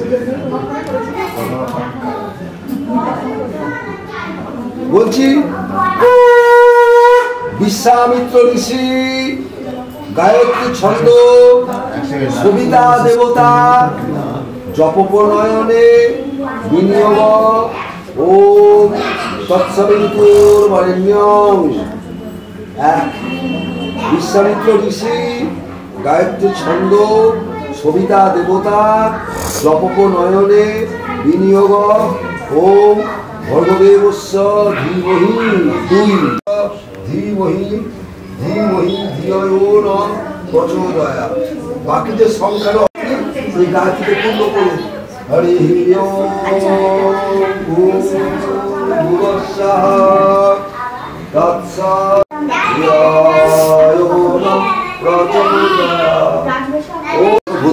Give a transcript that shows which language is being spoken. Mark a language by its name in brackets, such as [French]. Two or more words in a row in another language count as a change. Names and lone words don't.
[Sanskrit] বলছি, বিশ্বামিত্র ঋষি, গায়ত্রী ছন্দ, সবিতা দেবতা, জপপ্রণয়নে বিনিয়োগ, ওম তৎসবিতুর্বরেণ্যং। এক, বিশ্বামিত্র ঋষি, গায়ত্রী ছন্দ, সবিতা দেবতা, জপপ্রণয়নে বিনিয়োগ, ওম ভর্গদেবস্য ধীমহি। [Bangla] দুই, [Sanskrit] ধীমহি ধীমহি ধিয়ো ন প্রচোদয়াৎ। [Bangla] বাকি যে সংখ্যার সেই গায়ত্রীকে পূর্ণ করুন। [Sanskrit] হরি ওম ভূর্ভুবস্সুঃ তৎসৎ ধিয়ো ন প্রচোদয়াৎ।